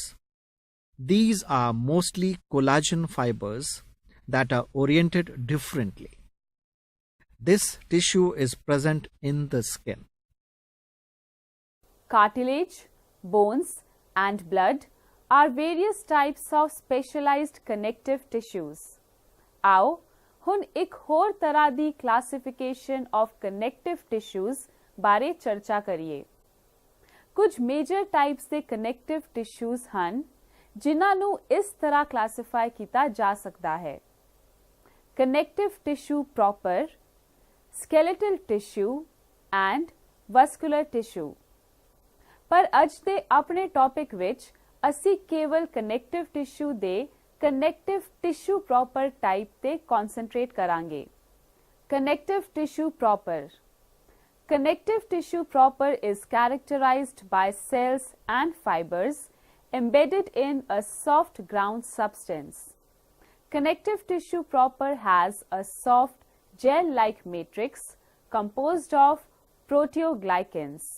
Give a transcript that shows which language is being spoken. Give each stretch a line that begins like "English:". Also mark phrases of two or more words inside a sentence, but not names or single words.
English: These are mostly collagen fibers that are oriented differently. This tissue is present in the skin. Cartilage, bones, and blood are various types of specialized connective tissues.
Punjabi: आओ ਹੁਣ ਇੱਕ ਹੋਰ ਤਰ੍ਹਾਂ ਦੀ
English: classification of connective tissues
Punjabi: ਬਾਰੇ ਚਰਚਾ ਕਰੀਏ। ਕੁਝ
English: major types
Punjabi: ਦੇ
English: connective tissues
Punjabi: ਹਨ ਜਿਨ੍ਹਾਂ ਨੂੰ ਇਸ ਤਰ੍ਹਾਂ ਕਲਾਸੀਫਾਈ ਕੀਤਾ ਜਾ ਸਕਦਾ ਹੈ।
English: Connective tissue proper, skeletal tissue and vascular tissue।
Punjabi: ਪਰ ਅੱਜ ਦੇ ਆਪਣੇ ਟੌਪਿਕ ਵਿੱਚ ਅਸੀਂ ਕੇਵਲ
English: connective tissue
Punjabi: ਦੇ
English: connective tissue proper type
Punjabi: ਤੇ ਕਨਸੈਂਟਰੇਟ ਕਰਾਂਗੇ।
English: connective tissue proper. Connective tissue proper is characterized by cells and fibers embedded in a soft ground substance. Connective tissue proper has a soft gel-like matrix composed of proteoglycans.